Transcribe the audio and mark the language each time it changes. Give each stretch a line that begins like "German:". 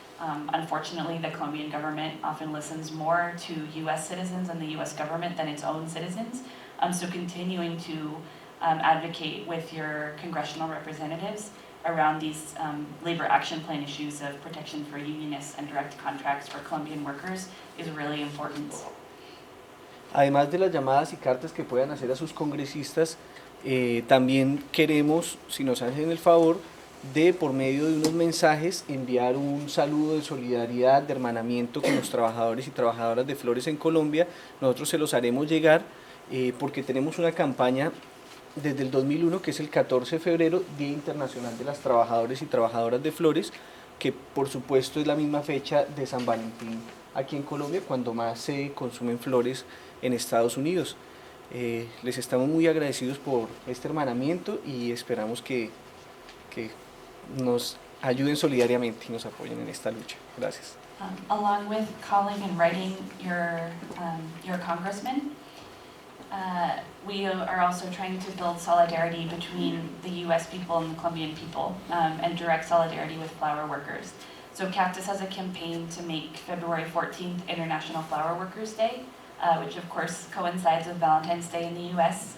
English: Unfortunately, the Colombian government often listens more to U.S. citizens and the U.S. government than its own citizens. So continuing to advocate with your congressional representatives around these Labor Action Plan issues of protection for unionists and direct contracts for Colombian workers is really important.
Spanish: Además de las llamadas y cartas que puedan hacer a sus congresistas, también queremos, si nos hacen el favor, de por medio de unos mensajes enviar un saludo de solidaridad, de hermanamiento con los trabajadores y trabajadoras de flores en Colombia. Nosotros se los haremos llegar porque tenemos una campaña desde el 2001 que es el 14 de febrero, Día Internacional de las Trabajadores y Trabajadoras de Flores, que por supuesto es la misma fecha de San Valentín aquí en Colombia, cuando más se consumen flores en Estados Unidos. Les estamos muy agradecidos por este hermanamiento y esperamos que nos ayuden solidariamente y nos apoyen en esta lucha. Gracias.
English: Along with calling and writing your congressman, we are also trying to build solidarity between the U.S. people and the Colombian people, and direct solidarity with flower workers. So Cactus has a campaign to make February 14th International Flower Workers Day, which of course coincides with Valentine's Day in the U.S.